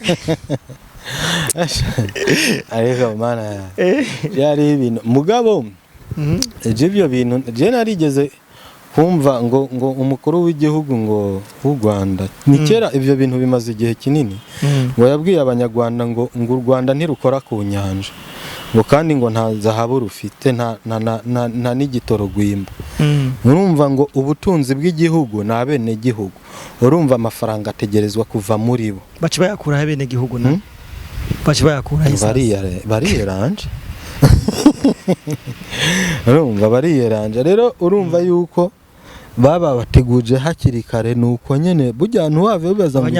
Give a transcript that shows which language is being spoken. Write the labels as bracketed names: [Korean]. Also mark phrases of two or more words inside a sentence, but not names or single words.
[Rundi] Ariko mana yari ibintu mugabo ibyo bintu je narigeze kumva ngo umukuru w'igihugu ngo w'u Rwanda ni kera ibyo bintu bimaze igihe kinini ngo yabwiye abanyarwanda ngo u Rwanda ntirukora ku nyanja ngo kandi ngo nta zahabu rufite nta n'igitoro gwimba urumva ngo ubutunzi bw'igihugu na bene gihugu urumva amafaranga ategerezwa kuva muri bo baci bayakura bene gihugu na baci bayakura bariyeranje urumva bariyeranje rero urumva yuko baba bateguje hakiri kare nuko nyene burya ntuhave bibaza ngo